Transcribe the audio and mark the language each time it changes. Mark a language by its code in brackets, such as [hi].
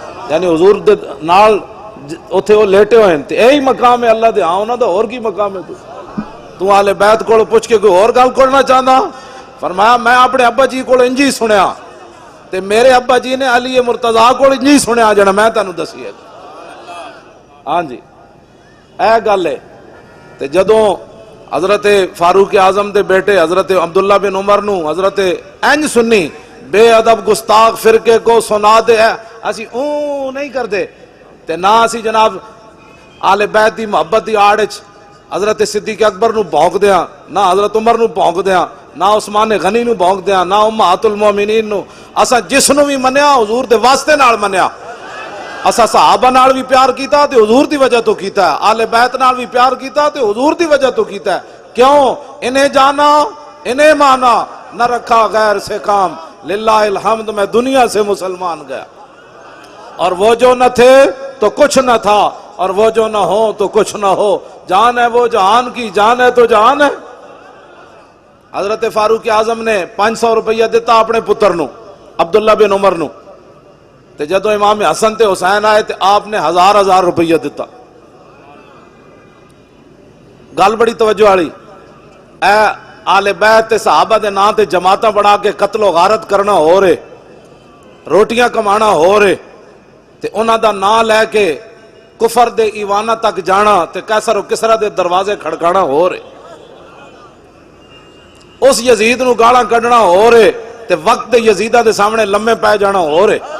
[pa] یعنی حضور دے نال اوتھے وہ لیٹے ہوئے ہیں تے یہی مقام ہے اللہ دے ہاں انہاں دا اور کی مقام ہے؟ تو اہل بیت کو پوچھ کے کوئی اور گل کرنا چاہتا؟ فرمایا میں اپنے ابا جی کو انجی سنیا تے میرے ابا جی نے علی مرتضیٰ کو انجی سنیا جڑا میں تانوں دسی ہے. ہاں جی اے گل ہے. تے جدوں حضرت فاروق اعظم دے بیٹے حضرت عبداللہ بن عمر نو حضرت انج سنی بے ادب گستاخ فرقے کو سنا دے اسی نہیں کر دے تے نہ اسی جناب آل بیت دی محبت دی آڑ وچ حضرت صدیق اکبر نو بھونک دیاں، نہ حضرت عمر نو بھونک دیاں، نہ عثمان غنی نو بھونک دیاں، نہ امہات المومنین نو. اسا جس نو بھی منیا حضور دے واسطے نال منیا. اسا صحابہ نال بھی پیار کیتا تے حضور دی وجہ تو کیتا ہے، آل بیت نال بھی پیار کیتا تے حضور دی وجہ تو کیتا ہے. [ur] کیوں؟ انہیں جانا انہیں مانا نہ رکھا غیر سے کام، للہ الحمد میں دنیا سے مسلمان گیا. اور وہ جو نہ تھے تو کچھ نہ تھا، اور وہ جو نہ ہو تو کچھ نہ ہو. جان ہے وہ جہان کی، جان ہے تو جہان ہے. [pa] حضرت فاروق اعظم نے 500 روپیہ دیتا اپنے پتر نو عبداللہ بن عمر نو تے جدو امام حسن تے حسین آئے تے آپ نے 1000 روپیہ دیتا. گل بڑی توجہ والی. اے آل بیت تے صحابہ دے نام تے جماعتاں بنا کے قتل و غارت کرنا ہو رہے، روٹیاں کمانا ہو رہے تے انہاں دا نام لے کے کفر دے ایوانہ تک جانا تے قیصر و کسریٰ دے دروازے کھڑکانا ہو رہے، اس یزید نو گالاں کڈنا ہو رہے تے وقت دے یزیدہ دے سامنے لمے پے جانا ہو رہے.